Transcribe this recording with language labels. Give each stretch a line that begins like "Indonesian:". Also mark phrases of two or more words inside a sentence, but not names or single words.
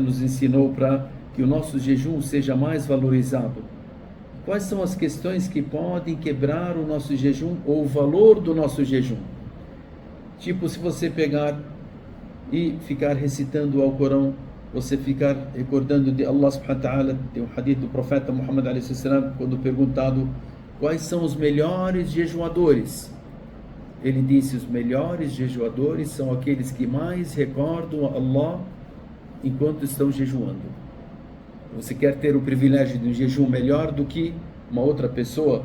Portuguese: nos ensinou para que o nosso jejum seja mais valorizado. Quais são as questões que podem quebrar o nosso jejum ou o valor do nosso jejum? Tipo, se você pegar e ficar recitando o Alcorão, você ficar recordando de
Arabic: Allah subhanahu wa ta'ala,
Portuguese: tem um hadith do profeta Muhammad a.s. quando perguntado quais são os melhores jejuadores, ele disse, os melhores jejuadores são aqueles que mais recordam a Allah enquanto estão jejuando. Você quer ter o privilégio de um jejum melhor do que uma outra pessoa?